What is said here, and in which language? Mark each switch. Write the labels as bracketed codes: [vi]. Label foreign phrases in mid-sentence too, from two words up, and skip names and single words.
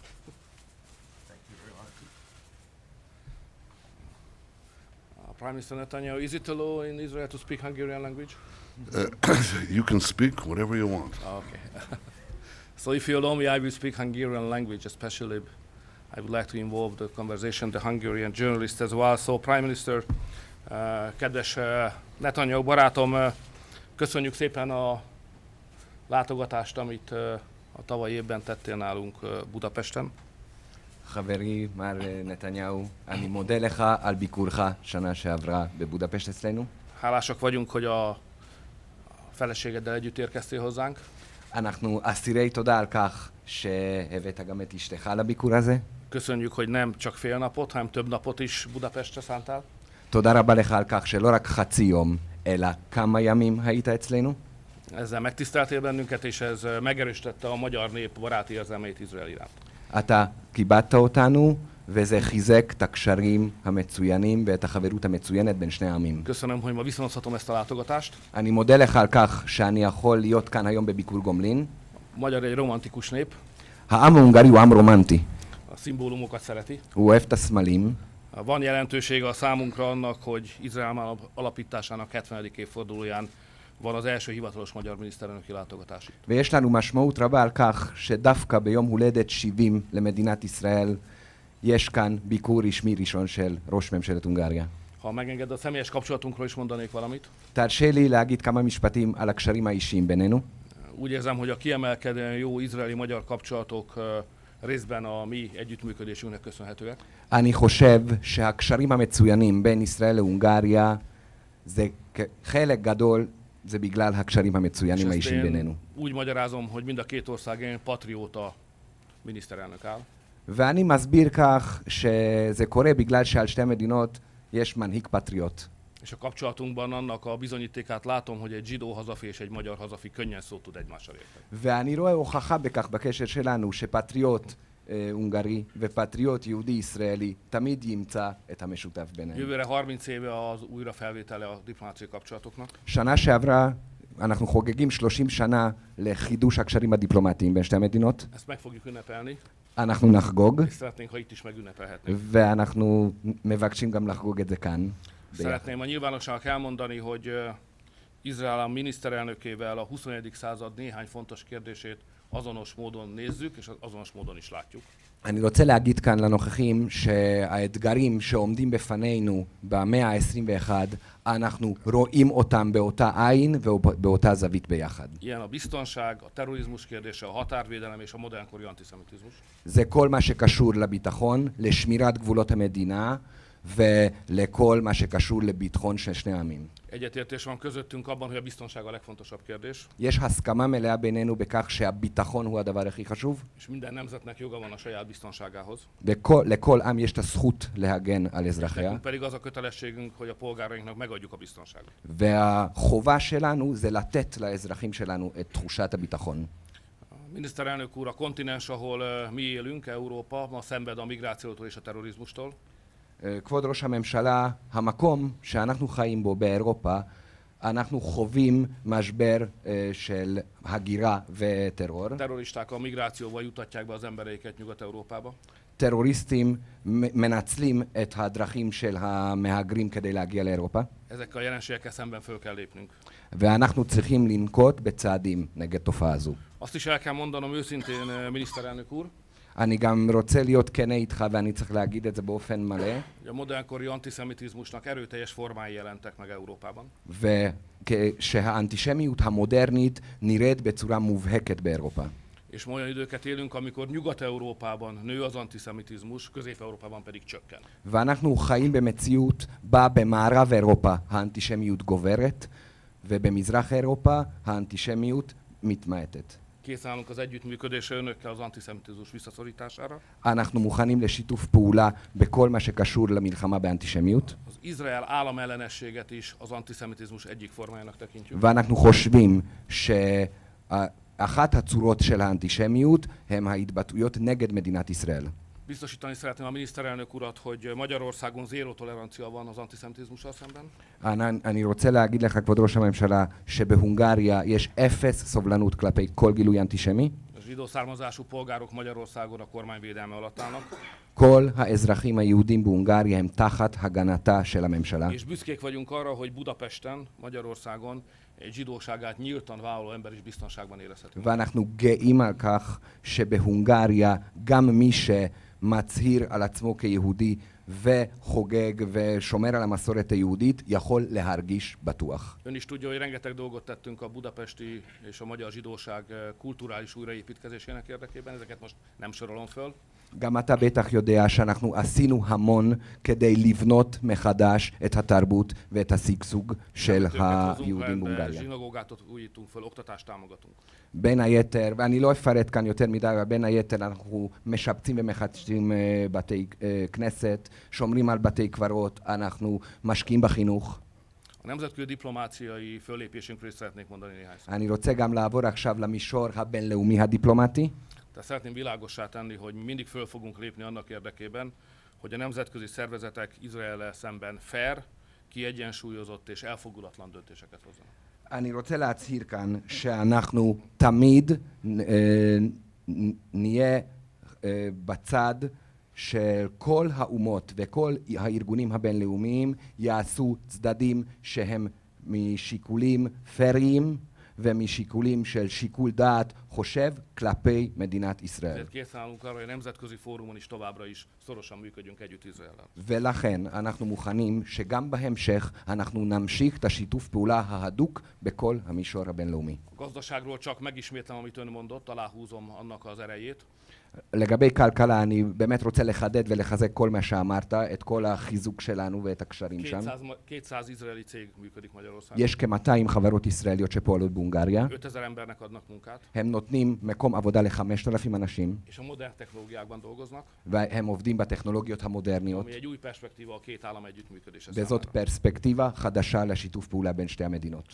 [en] Thank you very much. Prime Minister Netanyahu, is it allowed in Israel to speak Hungarian language? You can speak whatever you want. Okay. So if you allow me, I will speak Hungarian language, especially I would like to involve the conversation, the Hungarian journalists as well. So Prime Minister, [hu] kedves Netanyahu barátom, köszönjük szépen a látogatást, amit a tavalyi évben tettél nálunk Budapesten. [he] חברי מר נתניהו, אני מודה לך על ביקורך שנה שעברה בבודפשט אצלנו. [hu] Hálásak vagyunk, hogy a feleségeddel együtt érkeztél hozzánk. [he] אנחנו אסירי תודה על כך שהבאת גם את אשתך לביקור הזה. [hu] Köszönjük, hogy nem csak fél napot, hanem több napot is Budapestre szántál. [he] תודה רבה לך על כך שלא רק חצי יום, אלא כמה ימים היית אצלנו. [hu] Ezzel megtiszteltél bennünket, és ez megerősítette a magyar nép baráti érzelmeit Izrael iránt. [he] אתה כיבדת אותנו, וזה חיזק את הקשרים המצוינים ואת החברות המצוינת בין שני העמים. [hu] Köszönöm, hogy ma viszonozhatom ezt a látogatást. [he] אני מודה לך על כך שאני יכול להיות כאן היום בביקור גומלין. [hu] Magyar egy romantikus nép, [he] העם ההונגרי הוא עם רומנטי. [hu] a szimbólumokat szereti. [he] הוא אוהב את הסמלים. [hu] Van jelentősége a számunkra annak, hogy Izrael alapításának 70. évfordulóján van az első hivatalos magyar miniszterelnöki látogatás itt. [he] ויש לנו משמעות רבה על כך שדווקא ביום הולדת 70 למדינת ישראל יש כאן ביקור רשמי ראשון של ראש ממשלת הונגריה. [hu] Ha megenged, a személyes kapcsolatunkról is mondanék valamit. [he] תרשה לי להגיד כמה משפטים על הקשרים האישיים בינינו. [hu] Úgy érzem, hogy a kiemelkedően jó izraeli-magyar kapcsolatok részben a mi együttműködésünknek köszönhetőek. [he] אני חושב שהקשרים המצוינים בין ישראל להונגריה זה חלק גדול, זה בגלל הקשרים המצוינים האישיים בינינו. [hu] Úgy magyarázom, hogy mind a két ország patrióta miniszterelnök áll. [he] ואני מסביר כך שזה קורה בגלל שעל שתי מדינות יש מנהיג פטריוט. [hu] És a kapcsolatunkban annak a bizonyítékát látom, hogy egy zsidó hazafi és egy magyar hazafi könnyen szót tud egymással érteni. [he] ואני רואה הוכחה בכך בקשר שלנו שפטריוט הונגרי ופטריוט יהודי ישראלי תמיד ימצא את המשותף ביניהם. [hu] Jövőre 30 éve az újrafelvétele a diplomáciai kapcsolatoknak. [he] שנה שעברה אנחנו חוגגים 30 שנה לחידוש הקשרים הדיפלומטיים בין שתי המדינות. [hu] Ezt meg fogjuk ünnepelni, [he] אנחנו נחגוג, [hu] és szeretnénk, ha itt is megünnepelhetnénk. [he] ואנחנו מבקשים גם לחגוג את זה כאן. [hu] Szeretném a nyilvánosságnak elmondani, hogy Izrael a miniszterelnökével a 21. század néhány fontos kérdését azonos módon nézzük, és azonos módon is látjuk. [he] אני רוצה להגיד כאן לנוכחים שהאתגרים שעומדים בפנינו במאה ה-21, אנחנו רואים אותם באותה עין ובאותה זווית ביחד. [hu] Ilyen a biztonság, a terrorizmus kérdése, a határvédelem és a modernkori antiszemitizmus. [he] זה כל מה שקשור לביטחון, לשמירת גבולות המדינה ולכל מה שקשור לביטחון של שני העמים. [hu] Egyetértés van közöttünk abban, hogy a biztonság a legfontosabb kérdés, [he] יש הסכמה מלאה בינינו בכך שהביטחון הוא הדבר הכי חשוב, [hu] és minden nemzetnek joga van a saját biztonságához. [he] ולכל עם יש את הזכות להגן על אזרחיה, [hu] Nekünk pedig az a kötelességünk, hogy a polgárainknak megadjuk a biztonságot. [he] והחובה שלנו זה לתת לאזרחים שלנו את תחושת הביטחון. [hu] A miniszterelnök úr, a kontinens, ahol mi élünk, Európa, ma szenved a migrációtól és a terrorizmustól. [he] כבוד ראש הממשלה, המקום שאנחנו חיים בו באירופה, אנחנו חווים משבר של הגירה וטרור. [hu] A terroristák a migrációval jutatják be az embereiket Nyugat-Európába. [he] טרוריסטים מנצלים את הדרכים של המהגרים כדי להגיע לאירופה. [hu] Ezekkel a jelenségekkel szemben föl kell lépnünk. [he] ואנחנו צריכים לנקוט בצעדים נגד תופעה זו. [hu] Azt is el kell mondanom őszintén, miniszterelnök úr, [he] אני גם רוצה להיות כן איתך ואני צריך להגיד את זה באופן מלא. [hu] hogy a modernkori antiszemitizmusnak erőteljes formái jelentek meg Európában. [he] ושהאנטישמיות המודרנית נראית בצורה מובהקת באירופה. [hu] És olyan időket élünk, amikor Nyugat-Európában nő az antiszemitizmus, Közép-Európában pedig csökken. [he] ואנחנו חיים במציאות בה במערב אירופה האנטישמיות גוברת ובמזרח אירופה האנטישמיות מתמעטת. [hu] Készen állunk az együttműködésre önökkel az antiszemitizmus visszaszorítására. [he] אנחנו מוכנים לשיתוף פעולה בכל מה שקשור למלחמה באנטישמיות. [hu] Az Izrael államellenességet is az antiszemitizmus egyik formájának tekintjük. [he] ואנחנו חושבים שאחת הצורות של האנטישמיות הם ההתבטאויות נגד מדינת ישראל. [hu] Biztosítani szeretném a miniszterelnök urat, hogy Magyarországon zéró tolerancia van az antiszemitizmussal szemben. [he] אני רוצה להגיד לך, כבוד ראש הממשלה, שבהונגריה יש אפס סובלנות כלפי כל גילוי אנטישמי. [hu] A zsidó származású polgárok Magyarországon a kormányvédelme alatt állnak. [he] כל האזרחים היהודים בהונגריה הם תחת הגנתה של הממשלה. [hu] És büszkék vagyunk arra, hogy Budapesten, Magyarországon egy zsidóságát nyíltan vállaló ember is biztonságban érezhető. [he] ואנחנו גאים על כך שבהונגריה גם מי שמצהיר על עצמו כיהודי וחוגג ושומר על המסורת היהודית, יכול להרגיש בטוח. [hu] Ön is tudja, hogy rengeteg dolgot tettünk a budapesti és a magyar zsidóság kulturális újraépítkezésének érdekében, ezeket most nem sorolom föl. [he] גם אתה בטח יודע שאנחנו עשינו המון כדי לבנות מחדש את התרבות ואת השגשוג של היהודים בהונגריה. [hu] Zsinagógát újítunk föl, oktatást támogatunk. [he] בין היתר, ואני לא אפרט כאן יותר מדי, אבל בין היתר אנחנו משפצים ומחדשים בתי כנסת, שומרים על בתי קברות, אנחנו משקיעים בחינוך. [hu] A nemzetközi diplomáciai föllépésünkről is szeretnék mondani néhány szót. [he] אני רוצה גם לעבור עכשיו למישור הבינלאומי הדיפלומטי. [hu] Tehát szeretném világossá tenni, hogy mindig föl fogunk lépni annak érdekében, hogy a nemzetközi szervezetek Izraellel szemben fair, kiegyensúlyozott és elfogulatlan döntéseket hozzanak. [he] אני רוצה להצהיר כאן שאנחנו תמיד נהיה בצד של כל האומות וכל הארגונים הבינלאומיים יעשו צדדים שהם משיקולים פריים ומשיקולים של שיקול דעת חושב כלפי מדינת ישראל. [hu] Ezért készen állunk arra, hogy a nemzetközi fórumon is továbbra is szorosan működjünk együtt Izraellel. [he] ולכן אנחנו מוכנים שגם בהמשך אנחנו נמשיך את השיתוף פעולה ההדוק בכל המישור הבינלאומי. [hu] A gazdaságról csak megismétlem, amit ön mondott, aláhúzom annak az erejét. [he] לגבי כלכלה, אני באמת רוצה לחדד ולחזק כל מה שאמרת, את כל החיזוק שלנו ואת הקשרים שם. [hu] 200 izraeli cég működik Magyarországon. [he] יש כ-200 חברות ישראליות שפועלות בהונגריה. [hu] 5000 embernek adnak munkát. [he] הם נותנים מקום עבודה ל-5,000 אנשים, [hu] És a modern technológiákban dolgoznak, [he] והם עובדים בטכנולוגיות המודרניות, [hu] ami egy új perspektíva a két állam együttműködése [he] וזאת [hu] számára. [he] פרספקטיבה חדשה לשיתוף פעולה בין שתי המדינות.